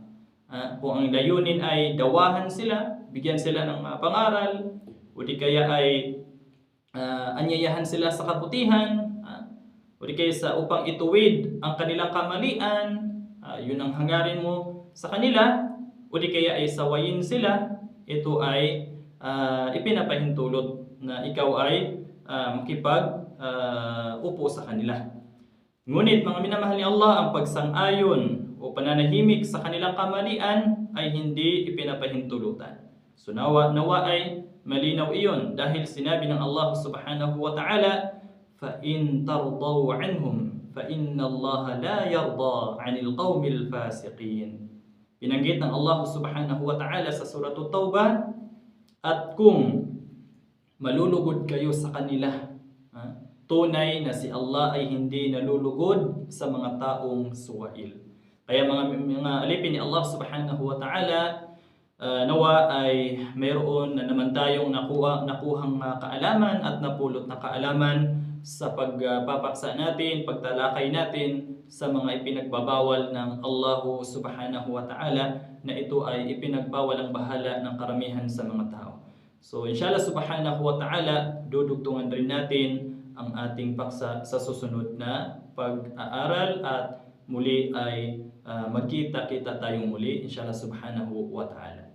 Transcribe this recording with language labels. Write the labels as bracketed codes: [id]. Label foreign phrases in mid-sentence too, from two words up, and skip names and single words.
[tl] Kung ang layunin ay dawahan sila, bigyan sila ng pangaral, o di kaya ay anyayahan sila sa kabutihan, o di kaya sa upang ituwid ang kanilang kamalian, yun ang hangarin mo sa kanila, o di kaya ay sawayin sila, ito ay ipinapahintulot na ikaw ay upo sa kanila. Ngunit mga minamahal ni Allah, ang pagsang-ayon o pananahimik sa kanilang kamalian ay hindi ipinapahintulutan. So nawa ay malinaw iyon dahil sinabi ng Allah [ar] سبحانه وتعالى, فَإِن تَرْضَوْا عَنْهُمْ فَإِنَّ اللَّهَ لَا يَرْضَى عَنِ الْقَوْمِ الْفَاسِقِينَ. [tl] Binanggit ng Allah [ar] سبحانه وتعالى [tl] sa Surah At-Taubah, at kung malulugod kayo sa kanila, tunay na si Allah ay hindi nalulugod sa mga taong suwail. Kaya mga alipin ni Allah [ar] سبحانه وتعالى, [tl] nawa ay mayroon na naman tayong nakuhang kaalaman at napulot na kaalaman sa pagpapaksa natin, pagtalakay natin sa mga ipinagbabawal ng Allah [ar] سبحانه وتعالى, [tl] na ito ay ipinagbawal ang bahala ng karamihan sa mga tao. [ar] So إن شاء الله سبحانه وتعالى, [tl] dudugtungan rin natin ang ating paksa sa susunod na pag-aaral, at muli ay magkita-kita tayong muli [ar] إن شاء الله سبحانه وتعالى.